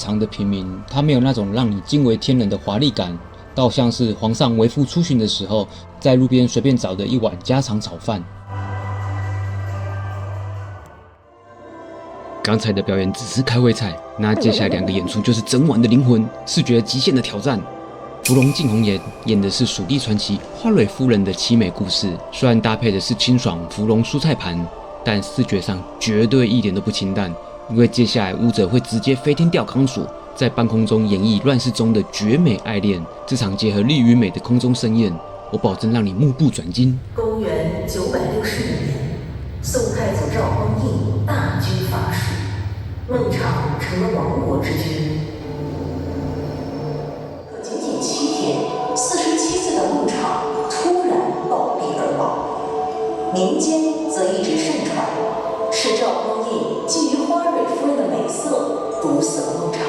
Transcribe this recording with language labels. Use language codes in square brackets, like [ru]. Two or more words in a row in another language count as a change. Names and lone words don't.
[zh] 常的平民，它没有那種讓你驚為天人的華麗感，倒像是皇上微服出巡的時候，在路邊隨便找的一碗家常炒飯。剛才的表演只是開胃菜，那接下來2個演出就是整碗的靈魂，視覺極限的挑戰。芙蓉鏡紅顏演的是蜀地傳奇花蕊夫人的淒美故事，雖然搭配的是清爽芙蓉蔬菜盤，但視覺上絕對一點都不清淡，因為接下來舞者會直接飛天吊鋼索，在半空中演繹亂世中的絕美愛戀。這場結合力與美的空中盛宴，我保證讓你目不轉睛。公元965年，宋太祖趙匡胤大軍伐蜀，孟昶成了亡國之君。可僅僅7天，47歲的孟昶突然暴斃而亡，民間則一直盛傳是趙匡胤基於花蕊夫人的美色毒死了孟昶。